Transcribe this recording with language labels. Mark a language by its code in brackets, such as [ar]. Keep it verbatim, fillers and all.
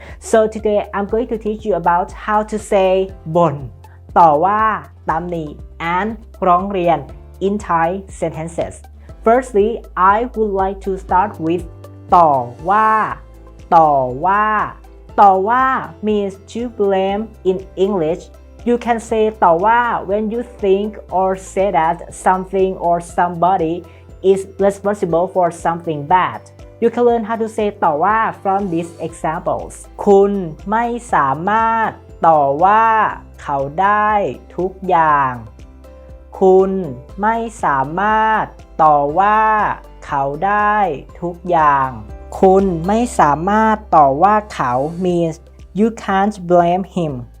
[en] So today I'm going to teach you about how to say บ่น ต่อว่า ตำหนิ and ร้องเรียน in Thai sentences. Firstly, I would like to start with ต่อว่า ต่อว่า ต่อว่า means to blame in English. You can say ต่อว่า when you think or say that something or somebody is responsible for something bad. You can learn how to say ต่อว่า from these examples. [th] คุณไม่สามารถต่อว่าเขาได้ทุกอย่าง คุณไม่สามารถต่อว่าเขาได้ทุกอย่าง คุณไม่สามารถต่อว่าเขา [en] means you can't blame him.